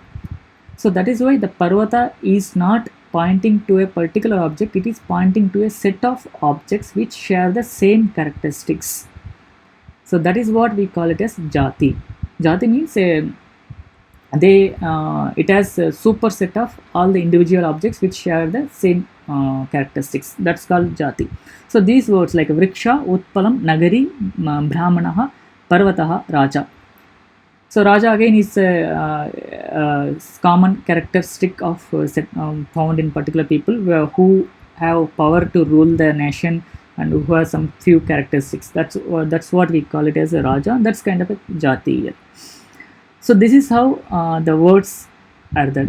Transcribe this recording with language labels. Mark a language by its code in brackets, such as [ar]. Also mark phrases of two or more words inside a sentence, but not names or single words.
[en] So that is why the parvata is not pointing to a particular object, it is pointing to a set of objects which share the same characteristics. So that is what we call it as jati. Jati means it has a superset of all the individual objects which share the same characteristics. That's called jati. So these words like vriksha, [sa] उत्पलम्, नगरी, ब्राह्मणः, पर्वतः, राजा. [en] So raja again is a common characteristic of found in particular people who have power to rule the nation and who have some few characteristics. That's what we call it as a raja. That's kind of a jati. So this is how the words are there.